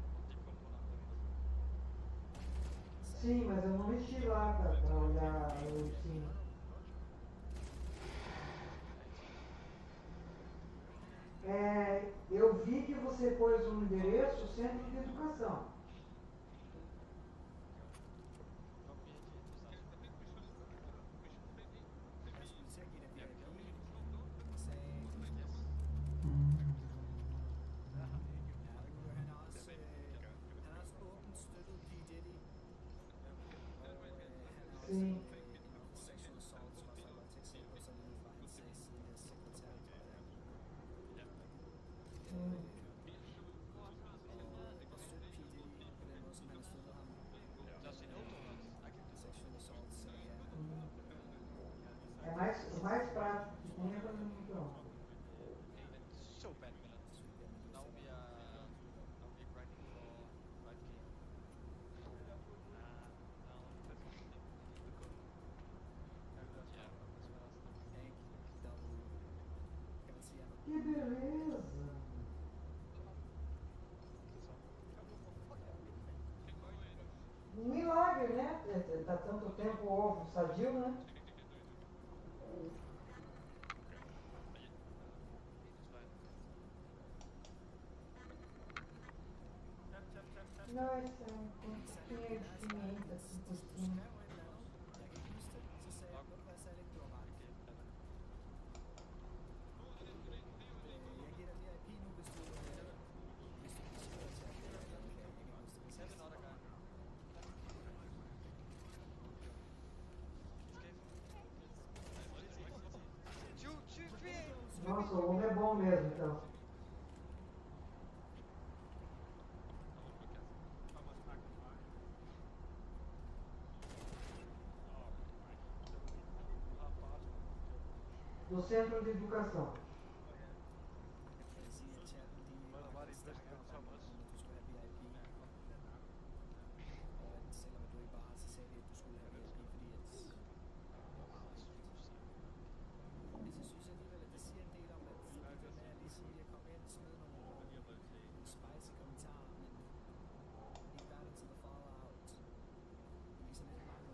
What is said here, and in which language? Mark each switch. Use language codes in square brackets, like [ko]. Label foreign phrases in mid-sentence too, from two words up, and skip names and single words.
[pt] Sim, mas eu não mexi lá para olhar o ursinho. Eu vi que você pôs um endereço, Centro de Educação. [da] Jeg skulle til at give dig VIP, sagde ja, han har også åbent støttet P. Diddy, og han har også [pt] Sim. [da] en [en] sexual assault, [da] voldtægtssag på sig lige fra hans tidligere sekretær, tror jeg. Og støtte P. Diddy på den måde, som han har støttet ham. [en] Does he know donuts? I can do Sexual assault, [da] så ja. [pt] O mais prático que tem é fazer no micro-ondas. [en] so bad, Milan. Now we are grinding for 5k. [pt] Que beleza! Um milagre, né? Tá tanto tempo o ovo sadio, né? Não, é pouquinho de pimenta, assim, por cima. [da] Jeg kan ikke huske det, så sagde jeg, ved du hvad, sagde det, du har ret. Jeg giver dig VIP nu, hvis du bliver sikker til at jeg kan huske det. [en] Have another guy. Escape. [pt] Nossa, o ovo é bom mesmo, então. Do Centro de Educação. [da] Jeg kan sige, at chatten, de snakker om, at du skulle have VIP. Og at selvom du ikke var her, så sagde de, at du skulle have VIP, fordi at... Jeg synes alligevel, at det siger en del om, at det der med at lige sige, at jeg kom ind, smed nogle spicy kommentarer, men ikke [en] got into the fallout. [da] Det viser lidt mangel.